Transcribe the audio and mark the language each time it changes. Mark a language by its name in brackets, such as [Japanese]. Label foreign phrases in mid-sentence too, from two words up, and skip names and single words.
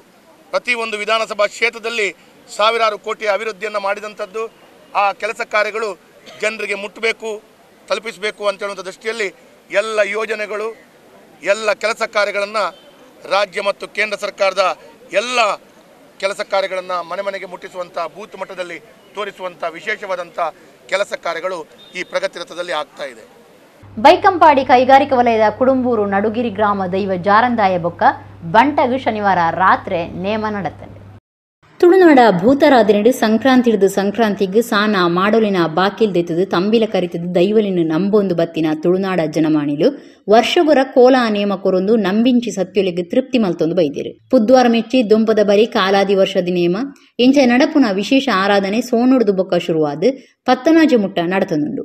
[Kannada] ಪ್ರತಿಯೊಂದು ವಿಧಾನಸಭಾ ಕ್ಷೇತ್ರದಲ್ಲಿ ಸಾವಿರಾರು ಕೋಟಿ ಅಭಿವೃದ್ಧಿಯನ್ನು ಮಾಡಿದಂಥದ್ದು, ಆ ಕೆಲಸ ಕಾರ್ಯಗಳು ಜನರಿಗೆ ಮುಟ್ಟಬೇಕು, ತಲುಪಿಸಬೇಕು ಅಂತ ಹೇಳುವಂಥ ದೃಷ್ಟಿಯಲ್ಲಿ ಎಲ್ಲ ಯೋಜನೆಗಳು, ಎಲ್ಲ ಕೆಲಸ ಕಾರ್ಯಗಳನ್ನು ರಾಜ್ಯ ಮತ್ತು ಕೇಂದ್ರ ಸರ್ಕಾರದ ಎಲ್ಲ ಕೆಲಸ ಕಾರ್ಯಗಳನ್ನು ಮನೆ ಮನೆಗೆ ಮುಟ್ಟಿಸುವಂಥ, ಬೂತ್ ಮಟ್ಟದಲ್ಲಿ ತೋರಿಸುವಂಥ ವಿಶೇಷವಾದಂಥ ಕೆಲಸ ಕಾರ್ಯಗಳು ಈ ಪ್ರಗತಿ ರಥದಲ್ಲಿ ಆಗ್ತಾ ಇದೆ. [Tulu] ಬೈಕಂಪಾಡಿ ಕೈಗಾರಿಕಾ ವಲಯದ ಕುಡುಂಬೂರು ನಡುಗಿರಿ ಗ್ರಾಮ ದೈವ ಜಾರಂದಾಯ ಬೊಕ್ಕ ಬಂಟಗು ಶನಿವಾರ ರಾತ್ರಿ ನೇಮ ನಡೆತಂಡೆ. ತುಳುನಾಡ ಭೂತರಾದಿನಡು ಸಂಕ್ರಾಂತಿ ಹಿಡಿದು ಸಂಕ್ರಾಂತಿಗೆ ಸಾನ ಮಾಡಲಿನ ಬಾಕಿಲ್ ದೆತ್ತದು ತಂಬಿಲ ಕರಿತದು ದೈವಲಿನ ನಂಬೊಂದು ಬತ್ತಿನ ತುಳುನಾಡ ಜನಮಾಣಿಲು ವರ್ಷಗುರ ಕೋಲ ನೇಮ ಕೊರೊಂದು ನಂಬಿಂಚಿ ಸತ್ಯೊಲಿಗೆ ತೃಪ್ತಿ ಮಲ್ತೊಂದು ಬೈದಿರು ಪುದ್ವಾರ ಮೆಚ್ಚಿ ದೊಂಪದ ಬರಿ ಕಾಲಾದಿ ವರ್ಷದ ನೇಮ ಇಂಚ ನಡಪುನ ವಿಶೇಷ ಆರಾಧನೆ ಸೋನುಡ್ದು ಬೊಕ್ಕ ಶುರುವಾದ ಪತ್ತನಾಜ ಮುಟ್ಟ ನಡತನುಂಡು.